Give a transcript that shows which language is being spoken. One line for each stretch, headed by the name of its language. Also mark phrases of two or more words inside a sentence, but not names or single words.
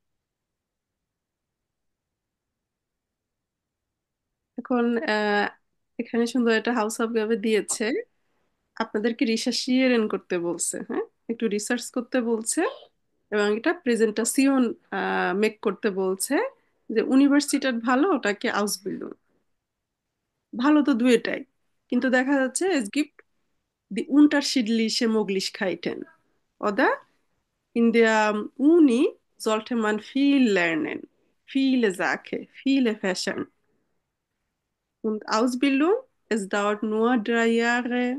Bangla: এখন এখানে সুন্দর একটা হাউস অফ গাবে দিয়েছে, আপনাদেরকে রিসার্চিয়েরেন করতে বলছে, হ্যাঁ, একটু রিসার্চ করতে বলছে, এবং এটা প্রেজেন্টাসিয়ন মেক করতে বলছে, যে ইউনিভার্সিটার ভালো ওটাকে আউসবিল্ডুং। ভালো তো দুয়েটাই, কিন্তু দেখা যাচ্ছে
German: es gibt die unterschiedliche Möglichkeiten, oder? In der Uni sollte man viel lernen, viele Sachen, viele Fächer. Und Ausbildung, es dauert nur 3 Jahre.